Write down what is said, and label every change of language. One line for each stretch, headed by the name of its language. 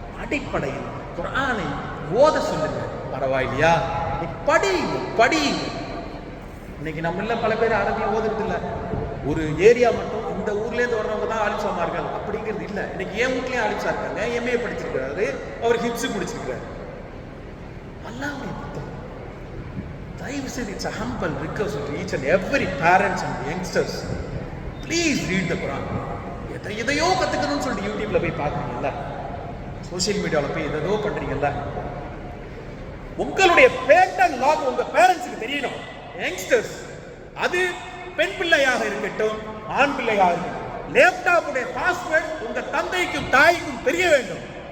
Tamil: அடிப்படையில் குர்ஆனை ஓத சொல்லுங்க. பரவாயில்லையா, நீ படி. இன்னைக்கு நம்மள பல பேர் அரபி ஓதுறது இல்லை. ஒரு ஏரியா மட்டும் இந்த ஊர்லேருந்து வர்றவங்க தான் ஆலிம்சாமார்கள் அப்படிங்கிறது இல்லை. இன்னைக்கு என் வீட்லேயும் ஆலிம்சா இருக்காங்க. எம்ஏ படிச்சிருக்கிறாரு, அவர் ஹிப்ஸு முடிச்சிருக்கிறாரு. அல்லாஹ்வுடைய புத்தகம். தயவு செய்து
English: It's a humble request to each and every parents and youngsters, please read the Quran.
Tamil: எதையோ கற்றுக்கணும்னு சொல்லிட்டு யூடியூப்ல போய் பார்க்குறீங்கல்ல, சோசியல் மீடியாவில் போய் எதோ பண்ணுறீங்கல்ல, உங்களுடைய பேட்டன் லாக் உங்க பேரண்ட்ஸுக்கு தெரியணும். யங்ஸ்டர்ஸ், அது பெண் பிள்ளையாக இருக்கட்டும், ஆண் பிள்ளையாக இருக்கட்டும், லேப்டாப்புடைய பாஸ்வேர்ட் உங்க தந்தைக்கும் தாய்க்கும் தெரிய வேண்டும்.